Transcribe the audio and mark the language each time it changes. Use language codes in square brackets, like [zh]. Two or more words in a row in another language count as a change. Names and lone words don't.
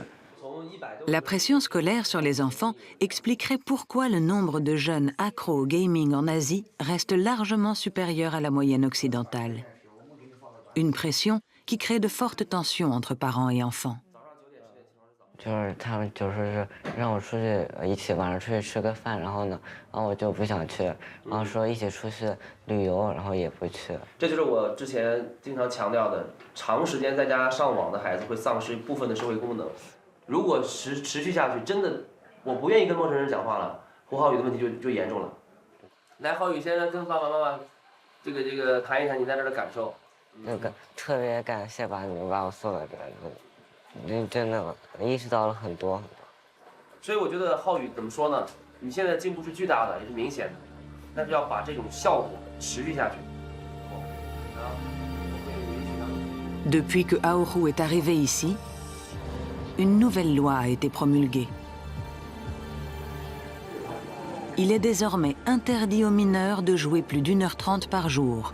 [fr] La pression scolaire sur les enfants expliquerait pourquoi le nombre de jeunes accros au gaming en Asie reste largement supérieur à la moyenne occidentale. Une pression qui crée de fortes tensions entre parents et enfants. [zh] 就是他们就是让我出去一起晚上出去吃个饭，然后我就不想去，然后说一起出去旅游，然后也不去。这就是我之前经常强调的，长时间在家上网的孩子会丧失部分的社会功能。如果持续下去，真的我不愿意跟陌生人讲话了，胡浩宇的问题就严重了。来，浩宇，现在跟爸爸妈妈这个谈一谈你在这的感受。特别感谢你们把我送到这儿，真的意识到了很多。所以我觉得浩宇怎么说呢？你现在进步是巨大的，也是明显的，但是要把这种效果持续下去。 [fr] Depuis que Aourou est arrivé ici, une nouvelle loi a été promulguée. Il est désormais interdit aux mineurs de jouer plus d'1h30 par jour.